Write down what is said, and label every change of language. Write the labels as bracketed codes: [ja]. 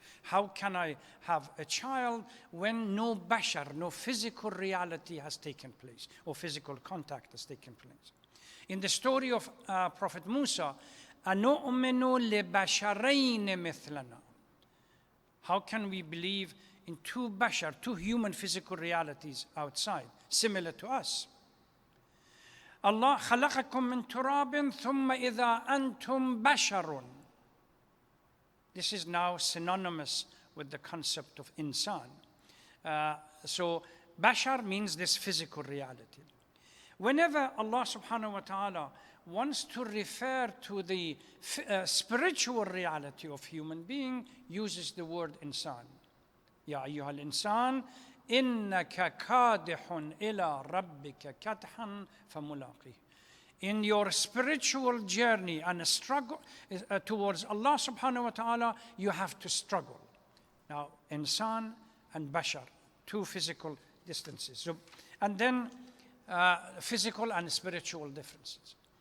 [en] How can I have a child when no bashar, no physical reality has taken place, or physical contact has taken place? In the story of Prophet Musa, [ar] أَنُؤْمِنُ لِبَشَرَيْنِ مِثْلَنَا. [en] How can we believe in two bashar, two human physical realities outside, similar to us? [ar] Allah خلقكم من تراب ثم إذا أنتم بشر. [en] This is now synonymous with the concept of insan. So bashar means this physical reality. Whenever Allah subhanahu wa ta'ala wants to refer to the spiritual reality of human being, uses the word insan. [ar] يا أيها الإنسان إنك كادح إلى ربك كدحا فملاقيه. [en] In your spiritual journey and a struggle towards Allah subhanahu wa ta'ala, you have to struggle. Now, insan and bashar, two physical distances. So, and then physical and spiritual differences.